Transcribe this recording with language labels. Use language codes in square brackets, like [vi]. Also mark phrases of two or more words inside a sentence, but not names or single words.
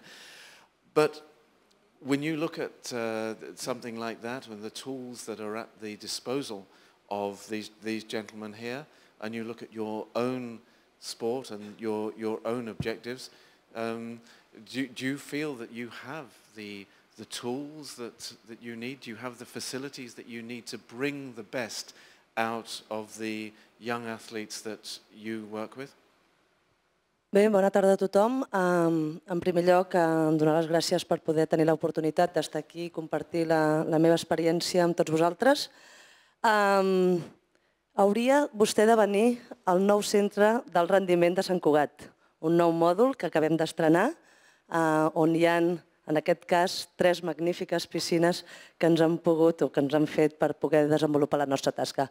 [en] But when you look at something like that and the tools that are at the disposal of these gentlemen here, and you look at your own sport and your own objectives, do you feel that you have the tools that you need? Do you have the facilities that you need to bring the best out of the young athletes that you work with? [ca] Bé, bona tarda a tothom. En primer lloc, donar les gràcies per poder tenir l'oportunitat d'estar aquí i compartir la meva experiència amb tots vosaltres. Hauria vostè de venir al nou centre del rendiment de Sant Cugat, un nou mòdul que acabem d'estrenar, on hi ha, en aquest cas, 3 magnífiques piscines que ens han pogut o que ens han fet per poder desenvolupar la nostra tasca.